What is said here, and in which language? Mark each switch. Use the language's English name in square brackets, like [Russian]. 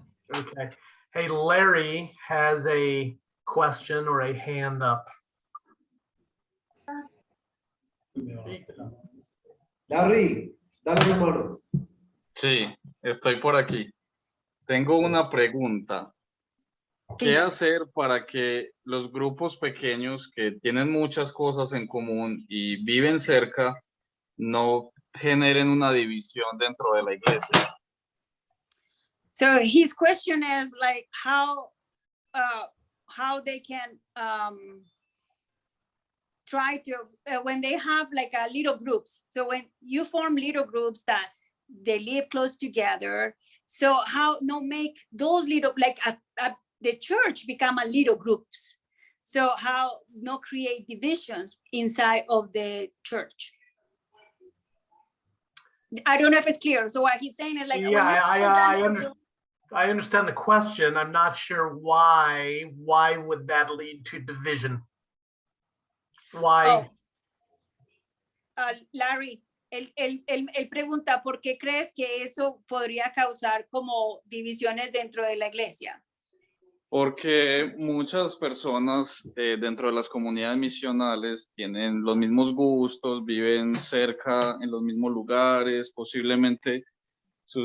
[English] Okay. Hey, Larry has a question or a hand up. [Spanish] Larry, dale mi mano. Sí, estoy por aquí. Tengo una pregunta. ¿Qué hacer para que los grupos pequeños que tienen muchas cosas en común y viven cerca no generen una división dentro de la iglesia? [English] So his question is like how they can try to when they have like a little groups. So when you form little groups that they live close together, so how no make those little like the church become a little groups. So how no create divisions inside of the church. I don't know if it's clear. So what he's saying is like, Yeah, I understand the question. I'm not sure why would that lead to division? Why? [Spanish] Larry, él pregunta, ¿por qué crees que eso podría causar como divisiones dentro de la iglesia? Porque muchas personas dentro de las comunidades misionales tienen los mismos gustos, viven cerca en los mismos lugares, posiblemente sus